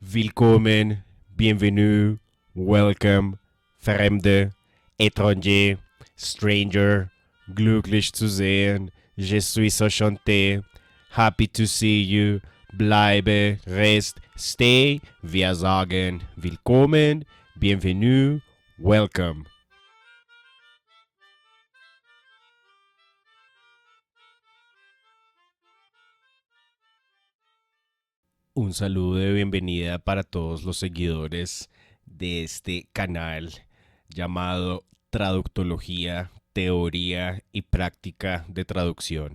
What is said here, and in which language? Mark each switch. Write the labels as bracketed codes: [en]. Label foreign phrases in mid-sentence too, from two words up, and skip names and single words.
[en] Willkommen, bienvenue, welcome, Fremde, étranger, stranger, [de] glücklich zu sehen, [fr] je suis enchanté, [en] happy to see you, bleibe, rest, stay, [de] wir sagen willkommen, bienvenue, [en] welcome. [es] Un saludo de bienvenida para todos los seguidores de este canal llamado Traductología, Teoría y Práctica de Traducción.